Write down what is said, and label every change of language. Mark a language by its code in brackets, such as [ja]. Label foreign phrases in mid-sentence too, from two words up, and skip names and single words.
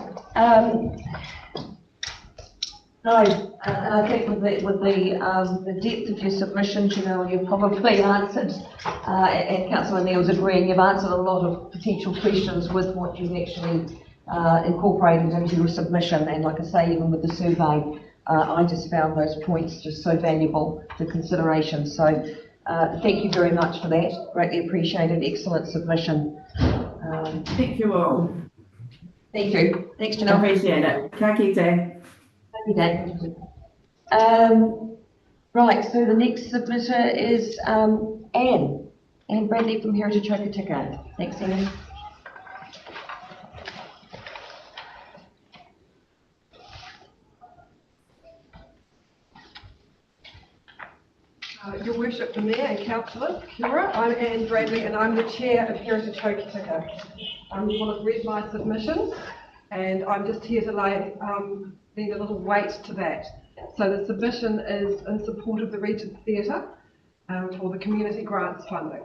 [en] I think with the depth of your submission, Janelle, you've probably answered, and Councillor Neil's agreeing, you've answered a lot of potential questions with what you've actually incorporated into your submission. And like I say, even with the survey, I just found those points just so valuable for consideration. So thank you very much for that. Greatly appreciated. Excellent submission. Thank you all. Thank you. Thanks, I Janelle. appreciate it. [mi] Ka kite. [en] Happy day. Right, so the next submitter is Anne Bradley from Heritage Hokitika. Thanks, Anne. Your Worship, the Mayor and Councillors, [mi] kia ora. [en] I'm Anne Bradley and I'm the Chair of Heritage Hokitika. You will have read my submission and I'm just here to lend a little weight to that. So the submission is in support of the Regent Theatre for the community grants funding.